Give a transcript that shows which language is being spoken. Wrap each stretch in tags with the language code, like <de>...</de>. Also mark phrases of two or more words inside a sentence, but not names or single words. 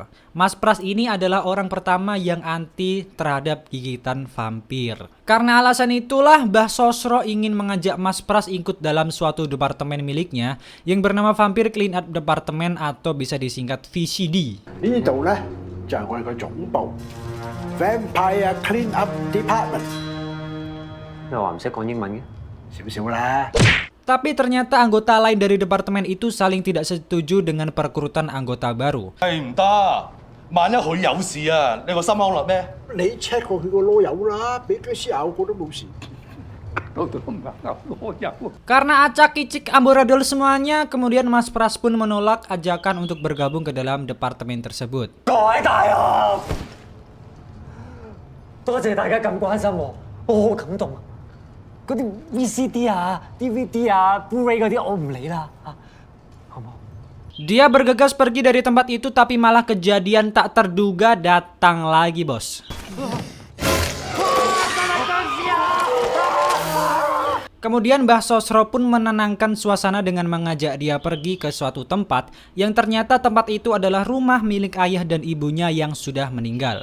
<id>Mas Pras ini adalah orang pertama yang anti terhadap gigitan vampir. Karena alasan itulah Mbah Sosro ingin mengajak Mas Pras ikut dalam suatu departemen miliknya yang bernama Vampir Clean Up Department atau bisa disingkat VCD.</id> <yue>Ini 度呢就係我哋嘅總部 Vampire Clean Up Department。你話唔識講英文嘅？少少啦。</yue> <id>Tapi ternyata anggota lain dari departemen itu saling tidak setuju dengan perekrutan anggota baru.</id> <yue>係唔得，萬一佢有事啊，你個心安樂咩？你 check 過佢個囉柚啦，俾僵屍咬過都冇事。</yue> <id>Karena acak kicik amburadul semuanya, kemudian Mas Pras pun menolak ajakan untuk bergabung ke dalam departemen tersebut.</id> <yue>各位大人，多謝大家咁關心我，我好感動啊！嗰啲 VCD 啊、DVD 啊、Blu-ray 嗰啲我唔理啦，好冇？</yue> <id>Dia bergegas pergi dari tempat itu, tapi malah kejadian tak terduga datang lagi bos. Kemudian Mbah Sosro pun menenangkan suasana dengan mengajak dia pergi ke suatu tempat yang ternyata tempat itu adalah rumah milik ayah dan ibunya yang sudah meninggal.</id>